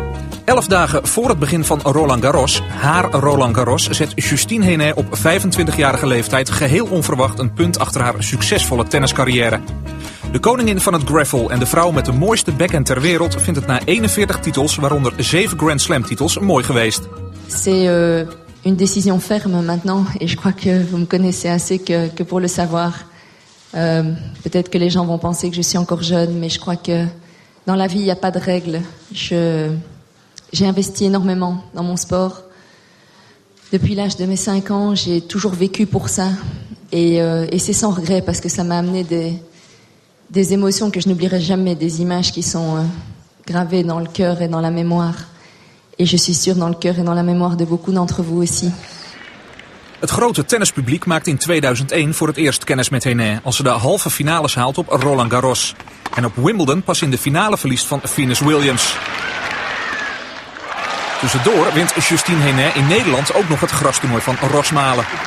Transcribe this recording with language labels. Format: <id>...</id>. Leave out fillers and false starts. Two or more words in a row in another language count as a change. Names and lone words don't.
<nl>11 dagen voor het begin van Roland Garros, haar Roland Garros, zet Justine Henin op 25-jarige leeftijd geheel onverwacht een punt achter haar succesvolle tenniscarrière. De koningin van het gravel en de vrouw met de mooiste backhand ter wereld vindt het na 41 titels, waaronder 7 Grand Slam titels, mooi geweest.</nl> <fr>C'est une décision ferme maintenant, et je crois que vous me connaissez assez que pour le savoir. Peut-être que les gens vont penser que je suis encore jeune, mais je crois que dans la vie, il n'y a pas de règles. J'ai investi énormément dans mon sport. Depuis l'âge de mes 5 ans, j'ai toujours vécu pour ça. Et c'est sans regret, parce que ça m'a amené des émotions que je n'oublierai jamais, des images qui sont gravées dans le cœur et dans la mémoire. Et je suis sûre dans le cœur et dans la mémoire de beaucoup d'entre vous aussi.</fr> <nl>Het grote tennispubliek maakt in 2001 voor het eerst kennis met Henin als ze de halve finales haalt op Roland Garros. En op Wimbledon pas in de finale verliest van Venus Williams. Tussendoor wint Justine Henin in Nederland ook nog het grastoernooi van Rosmalen.</nl>